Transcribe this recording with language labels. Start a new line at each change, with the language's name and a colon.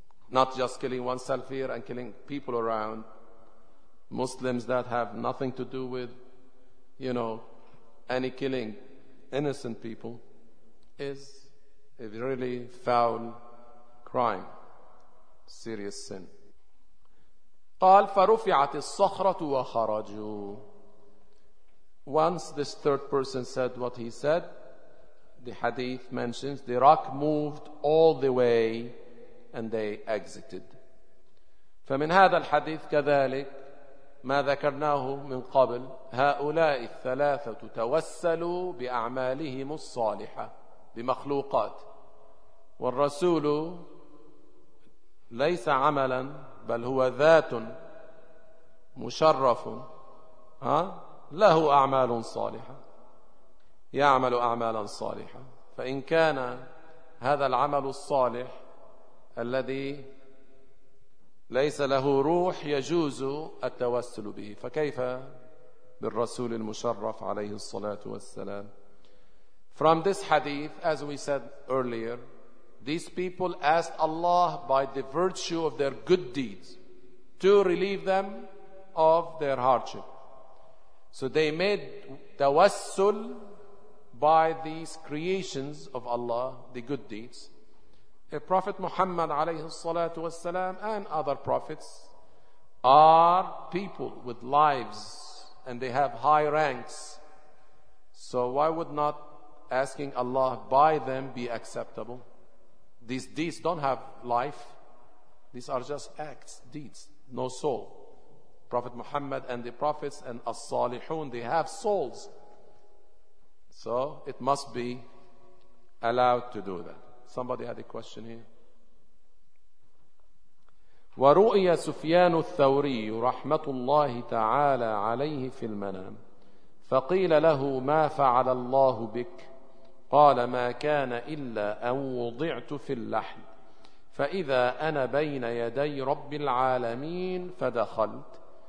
English: Not just killing oneself here and killing people around. Muslims that have nothing to do with, you know, any killing innocent people is a really foul crime, serious sin.
Arabic: قال فرفعت الصخرة وخرجوا.
English: Once this third person said what he said, the hadith mentions the rock moved all the way and they exited.
Arabic: فمن هذا الحديث كذلك ما ذكرناه من قبل هؤلاء الثلاثة توسلوا بأعمالهم الصالحة بمخلوقات والرسول ليس عملا بل هو ذات مشرف له أعمال صالحة يعمل أعمالا صالحة فإن كان هذا العمل الصالح الذي ليس له روح يجوز التوسل به فكيف بالرسول المشرف عليه الصلاة والسلام.
English: From this hadith, as we said earlier, these people asked Allah by the virtue of their good deeds to relieve them of their hardship. So they made tawassul by these creations of Allah, the good deeds. A Prophet Muhammad
Arabic: alayhi salatu wasalam
English: and other prophets are people with lives and they have high ranks. So why would not asking Allah by them be acceptable? These don't have life. These are just acts, deeds, no soul. Prophet Muhammad and the prophets and as-salihun, they have souls. So it must be allowed to do that. Somebody had a question here.
Arabic: ورؤي سفيان الثوري رحمة الله تعالى عليه في المنام فقيل له ما فعل الله بك قال ما كان إلا أن وضعت في اللحد فإذا أنا بين يدي رب العالمين فدخلت